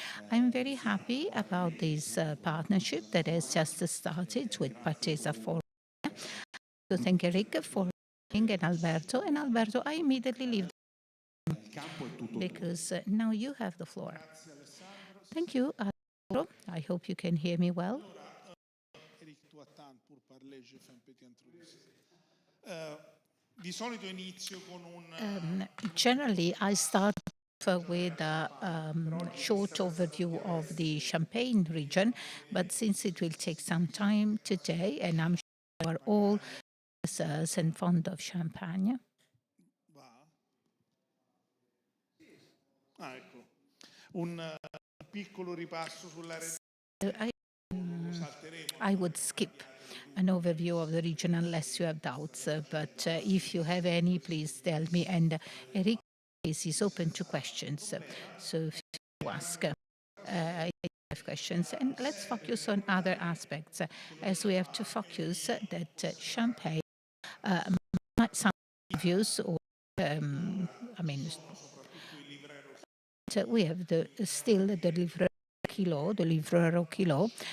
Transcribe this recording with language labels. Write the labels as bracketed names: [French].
[English] I'm very happy about this partnership that has just started with Partesa for. To thank Eric for and Alberto. And Alberto, I immediately leave because now you have the floor. Thank you, Alberto. I hope you can hear me well. [French] Eric, tu attends pour parler, je fais un petit introduction. [Italian] Di solito inizio con un [English] Generally, I start with a short overview of the Champagne region, but since it will take some time today, and I'm sure you are all listeners and fond of champagne. [Italian] ecco, un piccolo ripasso sulla [English] I, I would skip an overview of the region unless you have doubts, but if you have any, please tell me. And Eric is open to questions, so if you ask. I have questions, and let's focus on other aspects, as we have to focus that champagne might some views or I mean we have still the livrero kilo.